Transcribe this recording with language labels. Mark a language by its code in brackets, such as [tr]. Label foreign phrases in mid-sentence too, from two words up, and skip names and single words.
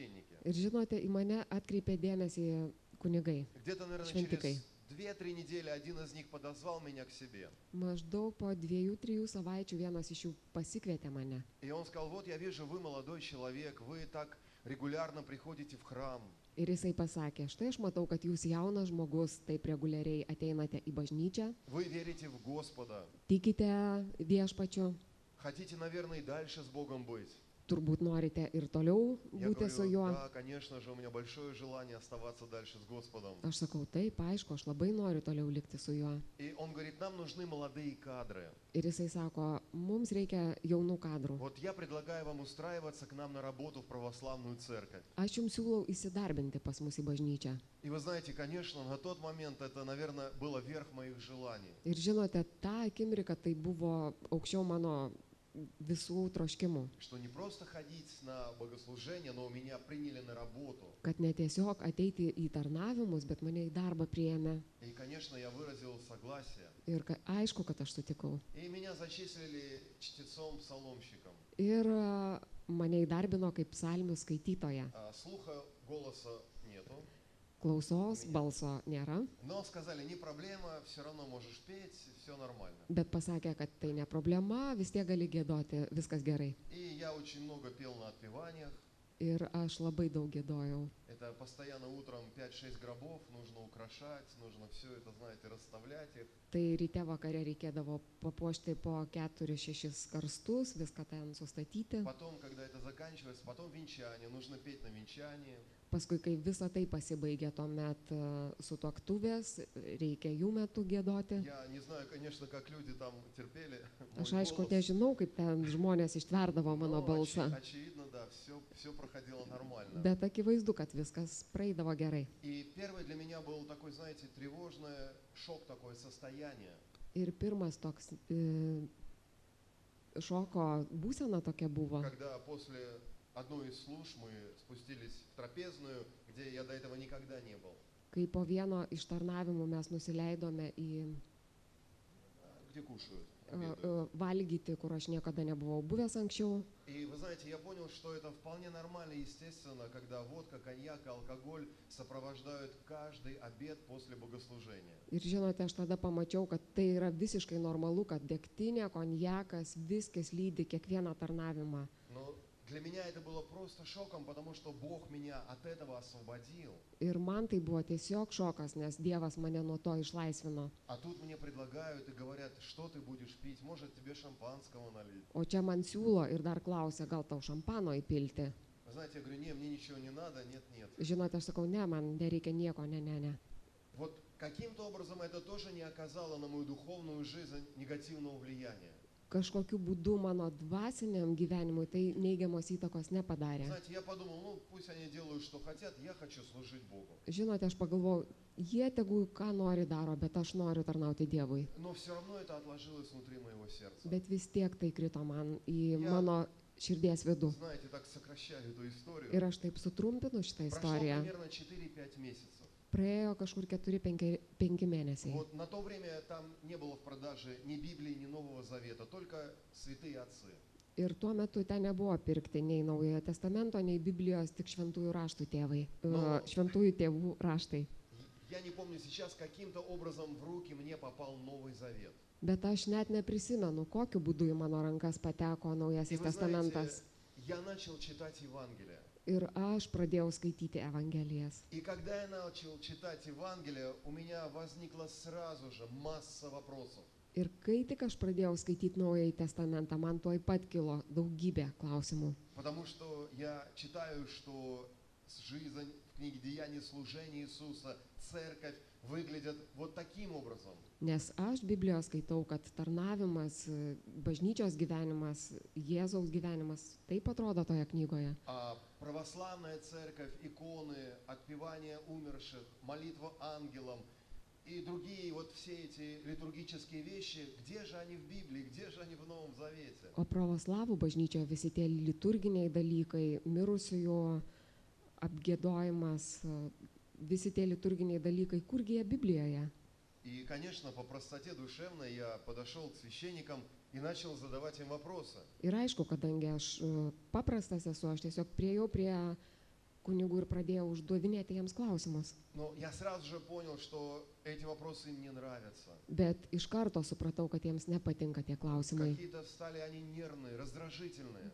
[lt] Ir žinote, į mane atkreipė dėmesį kunigai. [ru] Где-то, наверное, [lt] Šventikai. [ru] через 2-3 недели один из них подозвал меня к себе. [lt] Maždaug po 2-3 savaičių vienas iš jų pasikvietė mane. [ru] И он сказал: вот я вижу, вы молодой человек, вы так регулярно приходите в храм. [lt] Ir jisai pasakė, štai aš matau, kad jūs jaunas žmogus, taip reguliariai ateinate į bažnyčią, [ru] Вы верите в Господа. [lt] tikite viešpačiu, [ru] Хотите, наверное, и дальше с Богом быть. [lt] turbūt norite ir toliau [ru] Я [lt] būti su [ru] говорю: [lt] juo. [ru] да, конечно же, у меня большое желание оставаться дальше с Господом. [lt] Aš sakau, taip, aišku, aš labai noriu toliau likti su juo. [ru] И он говорит: нам нужны молодые кадры. [lt] Ir jisai sako, mums reikia jaunų kadrų. [ru] Вот я предлагаю вам устраиваться к нам на работу в православную церковь. [lt] Aš jums siūlau įsidarbinti pas mus į bažnyčią. [ru] И вы знаете, конечно, на тот момент это, наверное, было верх моих желаний. [lt] Ir žinote, tą akimirką tai buvo aukščiau mano visų troškimų. [ru] Что не просто ходить на богослужение, но меня приняли на работу. [lt] Kad ne tiesiog ateiti į tarnavimus, bet mane į darbą priėmė. [ru] И, конечно, я выразил согласие. [lt] Ir aišku, kad aš sutikau. [ru] И меня зачислили чтецом-псаломщиком. [lt] Ir mane įdarbino kaip psalmių skaitytoja. [ru] Слуха, голоса нету. [lt] Klausos, balso nėra, [ru] Но сказали: не проблема, все равно можешь петь, все нормально. [lt] bet pasakė, kad tai ne problema, vis tiek gali giedoti, viskas gerai. [ru] И я очень много пел на отпеваниях. [lt] Ir aš labai daug giedojau. [ru] Это постоянно утром 5-6 гробов, нужно украшать, нужно все это, знаете, расставлять их. [lt] Tai ryte vakare reikėdavo papuošti po 4-6 karstus, viską ten sustatyti. [ru] Потом, когда это заканчивается, потом венчание, нужно петь на венчании. [lt] Paskui, kai visa tai pasibaigė, tuomet sutuoktuvės, reikia jų metu giedoti. [ru] Я не знаю, конечно, как люди там терпели мой [lt] Aš aišku, [ru] голос, [lt] nežinau, kaip ten žmonės ištverdavo mano [ru] но [lt] balsą, [ru] очевидно, да, все проходило нормально. [lt] bet akivaizdu, kad viskas praeidavo gerai. [ru] И первый для меня был такой, знаете, тревожный шок, такое состояние. [lt] Ir pirmas toks šoko būsena tokia buvo, [ru] Когда после одной из служб мы спустились в трапезную, где я до этого никогда не был. [lt] kai po vieno iš tarnavimų mes nusileidome į [ru] Где кушают, обедают. [lt] valgyti, kur aš niekada nebuvau buvęs anksčiau. [ru] И вы знаете, я понял, что это вполне нормально и естественно, когда водка, коньяк, алкоголь сопровождают каждый обед после богослужения. [lt] Ir žinote, aš tada pamačiau, kad tai yra visiškai normalu, kad degtinė, konjakas, viskas lydi kiekvieną tarnavimą. [ru] Но для меня это было просто шоком, потому что Бог меня от этого освободил. [lt] Ir man tai buvo tiesiog šokas, nes Dievas mane nuo to išlaisvino. [ru] А тут мне предлагают и говорят: что ты будешь пить, может тебе шампанского налить. [lt] O čia man siūlo ir dar klausia, gal tau šampano įpilti. [ru] Вы знаете, я говорю: не, мне ничего не надо, нет. [lt] Žinote, aš sakau, ne, man nereikia nieko, ne. [ru] Вот каким-то образом это тоже не оказало на мою духовную жизнь негативного влияния. [lt] Kažkokiu būdu mano dvasiniam gyvenimui tai neigiamos įtakos nepadarė. [ru] Знаете, я подумал: ну пусть они делают, что хотят, я хочу служить Богу. [lt] Žinote, aš pagalvojau, jie tegul ką nori daro, bet aš noriu tarnauti Dievui. [ru] Но все равно это отложилось внутри моего сердца. [lt] Bet vis tiek tai krito man į mano širdies vidų. [ru] Знаете, так сокращаю эту историю. [lt] Ir aš taip sutrumpinu šitą [ru] Прошло [lt] istoriją. [ru] примерно 4-5 месяцев. [lt] Praėjo kažkur 4-5 mėnesiai. [ru] Вот на то время там не было в продаже ни Библии, ни Нового Завета, только святые отцы. [lt] Ir tuo metu ten nebuvo pirkti nei Naujojo testamento, nei Biblijos, tik šventųjų raštų tėvai, šventųjų tėvų raštai. [ru] Я не помню сейчас, каким-то образом в руки мне попал Новый Завет. [lt] Bet aš net neprisimenu, kokiu būdu į mano rankas pateko [ru] И [lt] Naujasis [ru] вы знаете, [lt] testamentas. [ru] я начал читать Евангелие. [lt] Ir aš pradėjau skaityti Evangelijas. [ru] И когда я начал читать Евангелие, у меня возникла сразу же масса вопросов. [lt] Ir kai tik aš pradėjau skaityti Naująjį testamentą, man tuoj pat kilo daugybė klausimų. [ru] Потому что я читаю, что жизнь в книге Деяний служения Иисуса, церковь выглядят вот таким образом. [lt] Nes aš Biblijoje skaitau, kad tarnavimas, bažnyčios gyvenimas, Jėzaus gyvenimas taip atrodo toje knygoje. [ru] А православная церковь, иконы, отпевание умерших, молитва ангелам и другие вот все эти литургические вещи, где же они в Библии, где же они в Новом Завете? [lt] O pravoslavų bažnyčioje visi tie liturginiai dalykai, mirusiųjų apgiedojimas, visi tie liturginiai dalykai, kurgi jie Biblijoje? [ru] И, конечно, по простоте душевной я подошел к священникам и начал задавать им вопросы. [lt] Ir aišku, kadangi aš paprastas esu, aš tiesiog priejau prie kunigų ir pradėjau užduovinėti jiems klausimus. [ru] Но я сразу же понял, что эти вопросы им не нравятся. [lt] Bet iš karto supratau, kad jiems nepatinka tie klausimai, [ru] Какие-то стали они нервные, раздражительные.